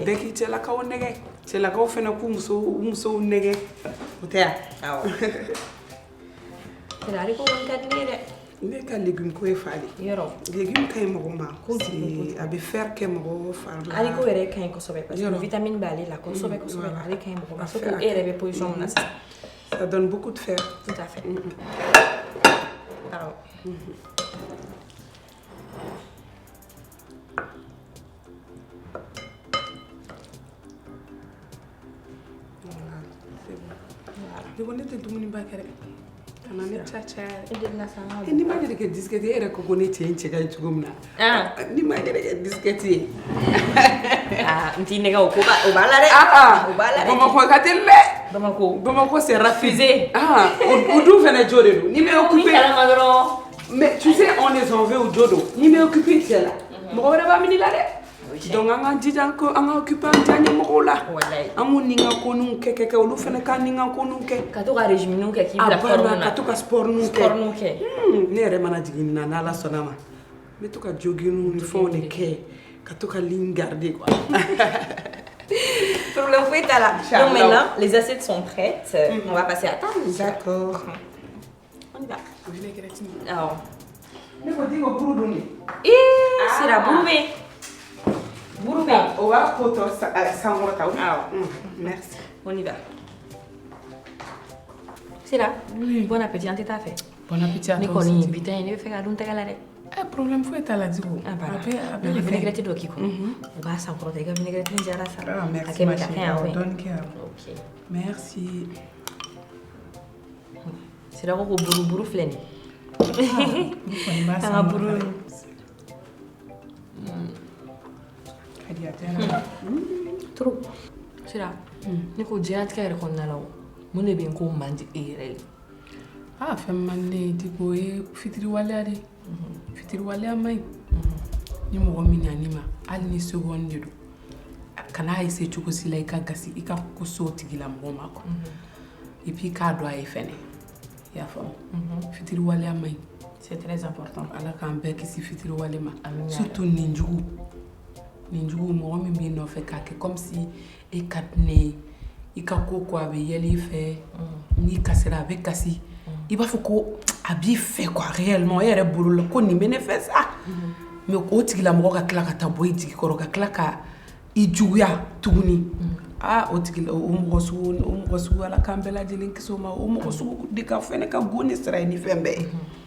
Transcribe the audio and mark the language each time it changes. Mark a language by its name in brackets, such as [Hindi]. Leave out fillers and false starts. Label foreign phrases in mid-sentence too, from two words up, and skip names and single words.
[Bambara] bɛɛ k'i cɛlakaw nɛgɛ cɛlakaw fana k'u musow nɛgɛ o tɛ yan. awɔ. ale ko kɔni ka di ne ye dɛ. ne ka légume ko ye fali. yɔrɔ légume ka ɲi mɔgɔ ma a bɛ fer kɛ mɔgɔ fari la. ale ko yɛrɛ ka ɲi kosɛbɛ [French] parce que vitamine [Bambara] b'ale la kosɛbɛ ale ka ɲi mɔgɔ ma surtout e yɛrɛ bɛ position min na sisan. [French] ça donne beaucoup de fer. tout à fait. [Bambara] awɔ. Diko ne tɛ dumuni ba kɛ dɛ kana ne caya e delila sa n ka ni ma deli kɛ disquette e yɛrɛ ko ne cɛ in cɛ ka ɲi cogo min na ni ma deli kɛ disquette ye n t'i nɛgɛ o b'a la dɛ. o b'a la dɛ Bamakɔ ka teli dɛ. Bamako [French] c'est refusé. [Bambara] O dun fɛnɛ jo de don ni [French] m'es occupé mais tu sais on les en veut au [Bambara] jo don ni [French] m'es occupé [Bambara] cɛ la mɔgɔ wɛrɛ b'a minɛ la dɛ. donc an ka jija an ka occupé an diya ɲɛmɔgɔw la an m'u ni ka koninw kɛ olu fɛnɛ ka ni ka koninw kɛ ka to ka régime kɛ k'i bila forme na ka to ka sport kɛ ne yɛrɛ mana jigin na n'Ala sɔnna ma n bɛ to ka jogging ni fɛnw de kɛ ka to ka [French] ligne garder quoi. [Bambara] Problème foyi t'a la. [French] Donc maintenant les assiettes sont prêtes. On va passer à table. D'accord. On y va. Vinaigrette. [Bambara] awɔ. ne ko Diko buru dun de. sira buru bɛ yen. buru bɛ yen. o b'a ko tɔ sankɔrɔta. awɔ. [French] merci. On y va. [Bambara] Sira. [French] Bon appétit [Bambara] an tɛ taa fɛ. [French] Bon appétit à toi. [Bambara] ne kɔni bi ta in ne bɛ fɛ ka dun tɛgɛ la dɛ. problème foyi t'a la Diko. a bɛ vinaigrette dɔ k'i kɔnɔ. o b'a sankɔrɔta i ka vinaigrette in diyara sa. [French] merci ma chérie. donne cœur. ok. merci. [Bambara] Sira ko buru filɛ nin ye. an ka buru. trop. Sira ne ko diɲɛlatigɛ yɛrɛ kɔnɔna la o mun de bɛ yen ko man di e yɛrɛ ye. fɛn man di Diko o ye fitiriwaleya de fitiriwaleya man ɲi ni mɔgɔ min na ma hali ni seconde de don kana essayer cogo si la i ka gasi i ka ko so tigila mɔgɔ ma [French] quoi et puis [Bambara] k'a dɔn a ye fɛnɛ i y'a faamu fitiriwaleya man ɲi. [French] c'est très important. [Bambara] ala k'an bɛɛ kisi fitiriwale ma surtout ninjugu mɔgɔ min b'i nɔfɛ k'a kɛ [French] comme si [Bambara] e ka di ne ye i ka ko a bɛ yɛlɛ i fɛ n'i kasira a bɛ kasi i b'a fɔ ko a b'i fɛ [French] quoi réellement [Bambara] e yɛrɛ bolo la ko nin bɛ ne fɛ sa mais o tigilamɔgɔ ka tila ka taa bɔ i jigi kɔrɔ ka tila ka i juguya tuguni o tigila o mɔgɔ sugu ala k'an bɛɛ lajɛlen kisi o ma o mɔgɔ sugu de ka fɛnɛ ka go ni sira ye ni fɛn bɛɛ ye.